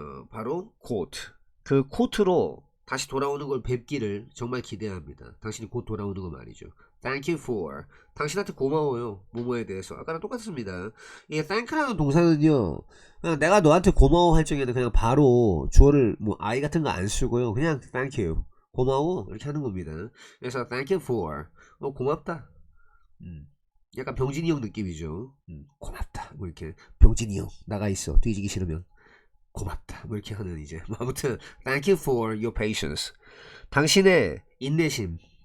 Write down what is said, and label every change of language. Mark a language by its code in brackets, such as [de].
[ko] 바로 코트. 그 코트로 다시 돌아오는 걸 뵙기를 정말 기대합니다. 당신이 곧 돌아오는 거 말이죠. [en] Thank you for. [ko] 당신한테 고마워요. 뭐뭐에 대해서. 아까랑 똑같습니다. 이 thank라는 동사는요. 그냥 내가 너한테 고마워 할 적에는 그냥 바로 주어를 뭐 I 같은 거 안 쓰고요. [en] 그냥 thank you. [ko] 고마워. 이렇게 하는 겁니다. [en] 그래서 thank you for. [ko] 고맙다. 약간 병진이 형 느낌이죠. 고맙다. 뭐 이렇게 병진이 형 나가 있어. 뒤지기 싫으면. 고맙다 뭐 이렇게 하는 이제 아무튼 [en] thank you for your patience. [ko] 당신의 인내심.